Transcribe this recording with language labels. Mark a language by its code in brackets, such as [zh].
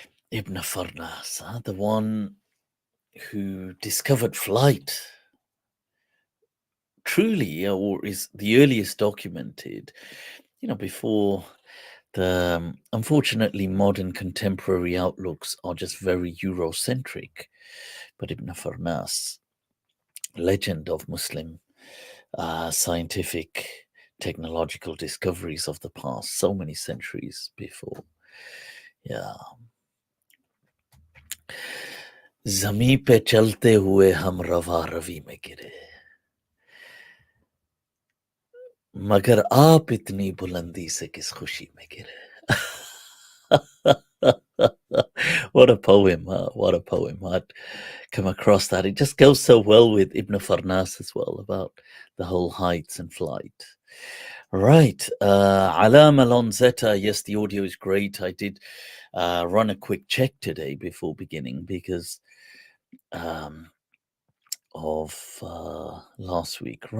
[en] Ibn Farnas, huh? The one who discovered flight, truly, or is the earliest documented, before the unfortunately modern contemporary outlooks are just very Eurocentric. But Ibn Farnas, legend of Muslim scientific technological discoveries of the past, so many centuries before. Yeah. [hi] ज़मीं पे चलते हुए हम रवा रवी में गिरे, मगर आप इतनी बुलंदी से किस खुशी में गिरे. [en] What a poem, huh? What a poem. I'd come across that. It just goes so well with Ibn Farnas as well about the whole heights and flight. Right. Alam Alonzeta. Yes, the audio is great. I did run a quick check today before beginning because of last week.